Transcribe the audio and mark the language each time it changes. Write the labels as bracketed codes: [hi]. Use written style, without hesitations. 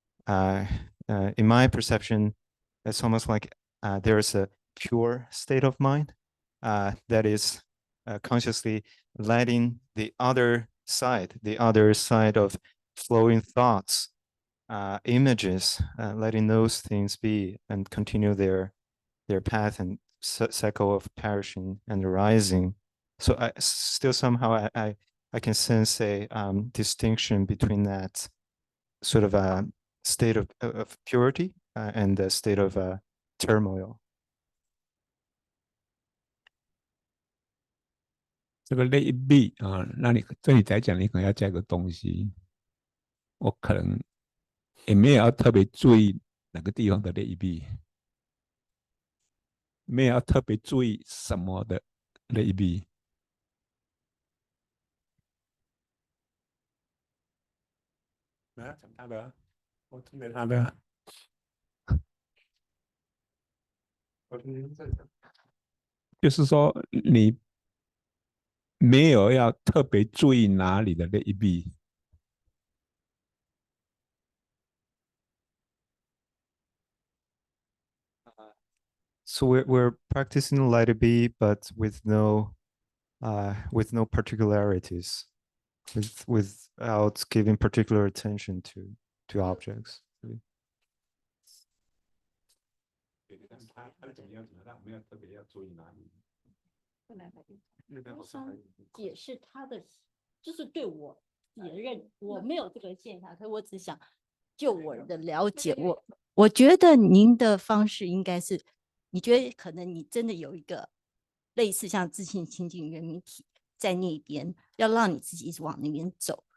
[en] In my perception, it's almost like there's a pure state of mind that is consciously letting the other side of flowing thoughts, images, letting those things be and continue their path and cycle of perishing and arising. So I still somehow I can sense a distinction between that sort of a state of purity and a state of turmoil. [zh] 这个 [en] let it be [zh] 那你对你来讲，你可能要加个东西，我可能也没有要特别注意哪个地方的 [en] let it be， [zh] 没有要特别注意什么的 [en] let it be。 [zh] 讲他的，我听着他的。就是说，你没有要特别注意哪里的 [en] let it be。 So we're practicing let it be, but with no particularities, without giving particular attention to objects. [zh] 他怎么样让没有特别要注意哪里？我想解释他的，就是对我也认我没有这个现象，可是我只想就我的了解，我觉得您的方式应该是，你觉得可能你真的有一个类似像自信清净圆明体在那边，要让你自己一直往那边走。